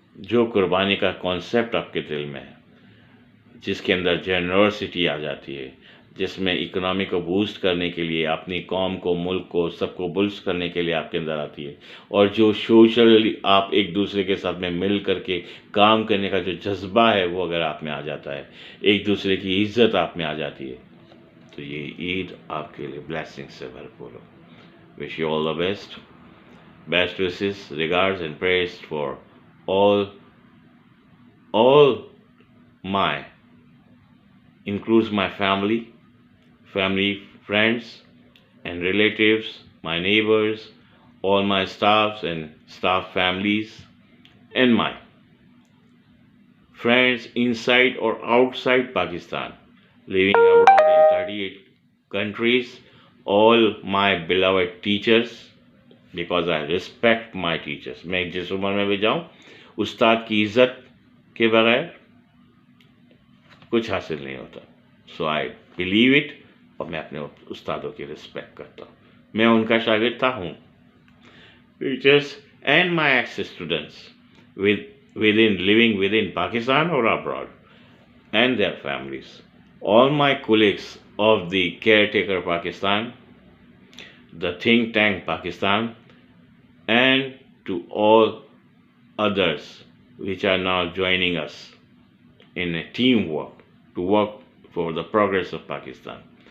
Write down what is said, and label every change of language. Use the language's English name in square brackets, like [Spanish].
[Urdu] جو قربانی کا کانسیپٹ آپ کے دل میں ہے، جس کے اندر جنرosity آ جاتی ہے، جس میں اکنامی کو بوسٹ کرنے کے لیے، اپنی قوم کو، ملک کو، سب کو بوسٹ کرنے کے لیے آپ کے اندر آتی ہے، اور جو سوشل آپ ایک دوسرے کے ساتھ میں مل کر کے کام کرنے کا جو جذبہ ہے وہ اگر آپ میں آ جاتا ہے، ایک دوسرے کی عزت آپ میں آ جاتی ہے، تو یہ عید آپ کے لیے بلیسنگ سے بھرپور ہو. [English] Wish you all the best. Best wishes, regards and prayers for all my, includes my family, friends and relatives, my neighbors, all my staffs and staff families, and my friends inside or outside Pakistan, living abroad in 38 countries, all my beloved teachers, because I respect my teachers. [Urdu] میں جس عمر میں بھی جاؤں، استاد کی عزت کے بغیر کچھ حاصل نہیں ہوتا. [English] so I believe it, [Urdu] اور میں اپنے استادوں کی رسپیکٹ کرتا ہوں. میں ان کا شاگرد تھا ہوں. [English] Teachers and my ex students living within Pakistan or abroad, and their families. All my colleagues of the Caretaker Pakistan, the Think Tank Pakistan, and to all others which are now joining us in a teamwork to work for the progress of Pakistan.